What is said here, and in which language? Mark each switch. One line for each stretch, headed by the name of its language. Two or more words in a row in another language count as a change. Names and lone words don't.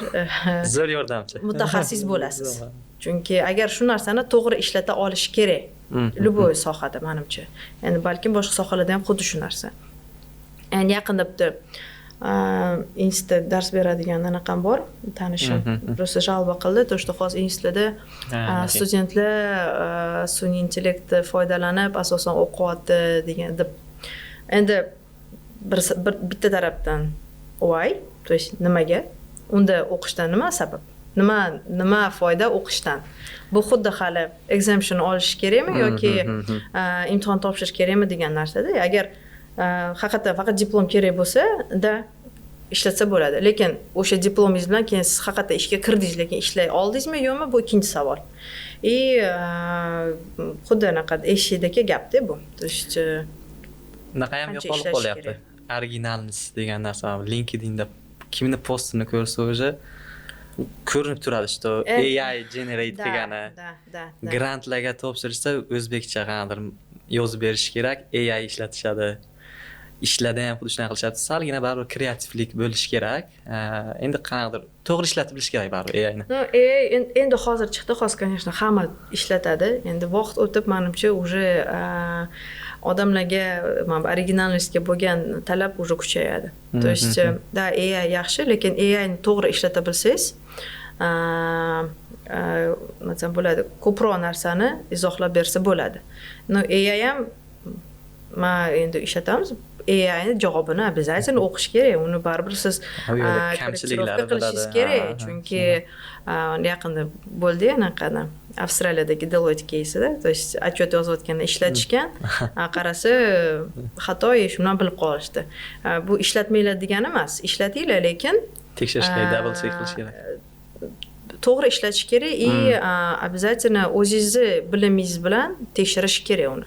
Uzbek: zo'r yordamchi mutaxassis bo'lasiz. Chunki agar shu narsani to'g'ri ishlata olish kerak, любой sohada menimcha. Endi balkim boshqa sohalarda ham xuddi shu narsa. Endi yaqinda bitta institutda dars beradigan anaqam bor, tanishim.
Russian: Просто жалоба
Uzbek: qildi,
Russian: то что
Uzbek: hozir institutda studentlar sun'iy intellektdan foydalanib asosan o'qiyapti degan deb. Endi bitta tarafdan voy,
Russian: то есть nimaga?
Uzbek: Unda o'qishdan nima sabab? Nima foyda o'qishdan? Bu xuddi hali exemption olish kerakmi yoki imtihon topshirish kerakmi degan narsada. Agar haqiqatan faqat diplom kerak bo'lsa, ishlatsa bo'ladi. Lekin o'sha diplomingiz bilan keyin siz haqiqatan ishga kirdingiz, lekin ishlay oldingizmi yo'qmi, bu ikkinchi savol. Xuddi anaqa eshikdagi gapda bu.
Russian: То есть
Uzbek: naqa ham yo'qolib qolyapti. Originalness degan narsa LinkedInda kimni postini ko'rsa o'zi ko'rinib turadi, что AI generate degani. Grantlarga topshirishsa o'zbekcha qanaqadir yozib berish kerak, AI ishlatishadi. Ishlarda ham xuddi shunaqa qilishadi. Salgina baribir kreativlik bo'lish kerak. Endi qanaqadir to'g'ri ishlatib bilish kerak baribir AIni. AI endi hozir chiqdi, hozir, конечно, hamma ishlatadi. Endi vaqt o'tib, menimcha, уже odamlarga originallikka bo'lgan talab уже kuchayadi.
Russian: То есть,
Uzbek: da AI yaxshi, lekin AI ni to'g'ri ishlata bilsangiz, masalan bo'ladi, ko'proq narsani izohlab bersa bo'ladi. AI ham endi ishlatamiz. AIni javobini обязательно o'qish kerak. Uni baribir siz kamchiliklari qilishingiz kerak. Chunki yaqinda bo'ldi anaqada Avstraliyadagi Deloitte кейsida,
Russian: то есть отчет
Uzbek: yozayotganda ishlatishgan, qarasa xato shu bilan bilib qolishdi. Bu ishlatmanglar degani emas, ishlatinglar, lekin tekshirish kerak,
English: double check
Uzbek: qilish kerak. To'g'ri ishlatish kerak обязательно o'zingizni bilimingiz bilan tekshirish kerak uni.